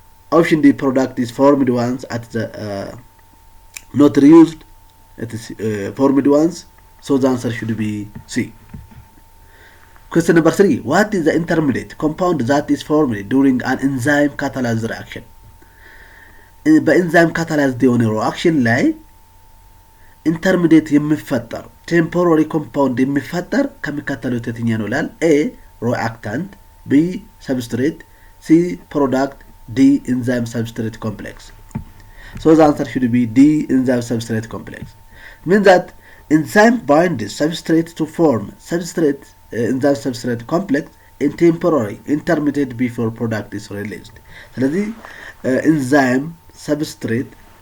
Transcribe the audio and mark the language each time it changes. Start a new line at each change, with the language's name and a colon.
English: Option D product is formed once at the not reused. It is formed once. So the answer should be C. Question number 3. What is the intermediate compound that is formed during an enzyme catalyzed reaction?
Amharic: በኢንዛይም ካታላይዝድ የሆነ ሪአክሽን ላይ ኢንተርሚዲየት የሚፈጠር ቴምፖራሪ ኮምፓውንድ የሚፈጠር ከሚከተሉት የትኛው ነው ይላል።
English: A reactant, B substrate, C product, D enzyme substrate complex. So the answer should be D enzyme substrate complex. Means that enzyme binds substrate to form substrate enzyme substrate complex in temporary intermediate before product is released.
Amharic: ስለዚህ
English: enzyme substrate